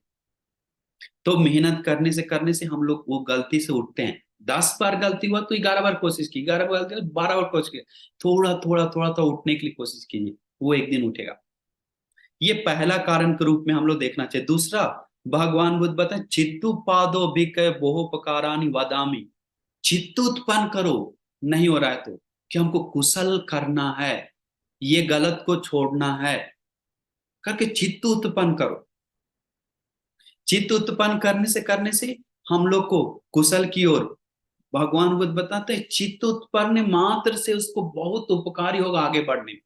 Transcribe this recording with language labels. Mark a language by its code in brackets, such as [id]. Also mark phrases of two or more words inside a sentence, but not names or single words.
[hi] तो मेहनत करने से हम लोग वो गलती से उठते हैं। 10 बार गलती हुआ तो 11 बार कोशिश की, 11 बार गलती हुआ 12 बार कोशिश की, थोड़ा थोड़ा थोड़ा तो उठने के लिए कोशिश कीजिए, वो एक दिन उठेगा। ये पहला कारण के रूप में हम लोग देखना चाहिए। दूसरा, भगवान बुद्ध बताए [pi] चित्तु पादो भिक्खवे बोहोपकारानि वदामि, [hi] चित्त उत्पन्न करो, नहीं हो रहा है तो, कि हमको कुशल करना है, ये गलत को छोड़ना है, करके चित्त उत्पन्न करो। चित्त उत्पन्न करने से हम लोग को कुशल की ओर, भगवान बुद्ध बताते हैं चित्त उत्पन्न मात्र से उसको बहुत उपकारी होगा आगे बढ़ने में।